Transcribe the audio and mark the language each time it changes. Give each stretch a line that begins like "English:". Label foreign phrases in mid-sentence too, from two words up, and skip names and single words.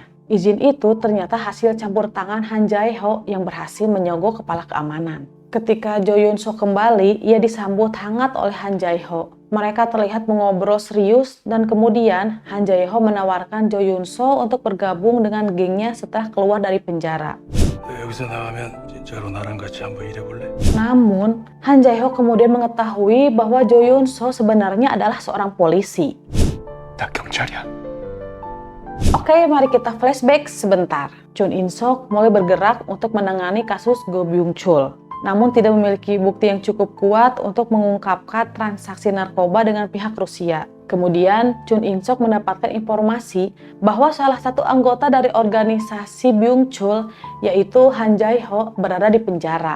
Indonesian: Izin itu ternyata hasil campur tangan Han Jae-ho yang berhasil menyogok kepala keamanan. Ketika Jo Yun-so kembali, ia disambut hangat oleh Han Jae-ho. Mereka terlihat mengobrol serius dan kemudian Han Jae-ho menawarkan Jo Yun-so untuk bergabung dengan gengnya setelah keluar dari penjara.
Korean: 여기서 나가면 진짜로 나랑 같이 한번 일해볼래?
Indonesian: Namun, Han Jae-ho kemudian mengetahui bahwa Jo Yun-so sebenarnya adalah seorang polisi.
Korean: 나 경찰이야.
Indonesian: Oke, mari kita flashback sebentar. Chun In-sok mulai bergerak untuk menangani kasus Go Byung-chul. Namun tidak memiliki bukti yang cukup kuat untuk mengungkapkan transaksi narkoba dengan pihak Rusia. Kemudian, Chun In-sok mendapatkan informasi bahwa salah satu anggota dari organisasi Byung-chul, yaitu Han Jae-ho, berada di penjara.